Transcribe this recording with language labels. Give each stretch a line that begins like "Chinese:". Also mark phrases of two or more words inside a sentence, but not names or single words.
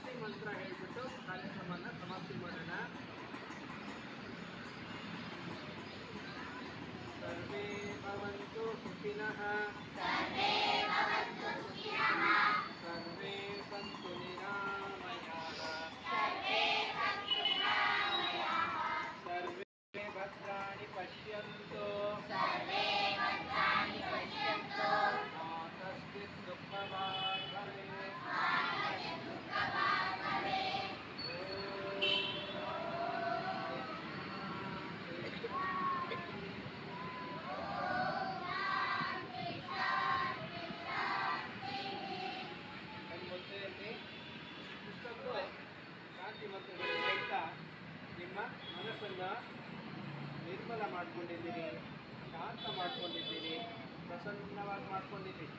Kannada: ಮಂತ್ರ ಹೇಳ್ಬಿಟ್ಟು ಕಾರ್ಯಕ್ರಮನ ಸಮಾಪ್ತಿ ಮಾಡೋಣ.
Sanskrit: ಸರ್ವೇ ಭವಂತು ಸುಖಿನಃ, ಸರ್ವೇ ಸಂತು ನಿರಾಮಯಾಃ, ಸರ್ವೇ ಭದ್ರಾಣಿ ಪಶ್ಯಂತು, ಮಾ ಕಶ್ಚಿತ್ ದುಃಖಭಾಗ್ ಭವೇತ್.
Kannada: ಕಣ್ಮುಚ್ಚೆಯಲ್ಲಿ ಇಷ್ಟೊಂದು ಶಾಂತಿ ಮಂತ್ರಗಳು ಹೇಳ್ತಾ ನಿಮ್ಮ ಮನಸ್ಸನ್ನು ನಿರ್ಮಲ ಮಾಡ್ಕೊಂಡಿದ್ದೀರಿ, ಶಾಂತ ಮಾಡ್ಕೊಂಡಿದ್ದೀರಿ, ಪ್ರಸನ್ನವಾಗಿ ಮಾಡ್ಕೊಂಡಿದ್ದೀರಿ.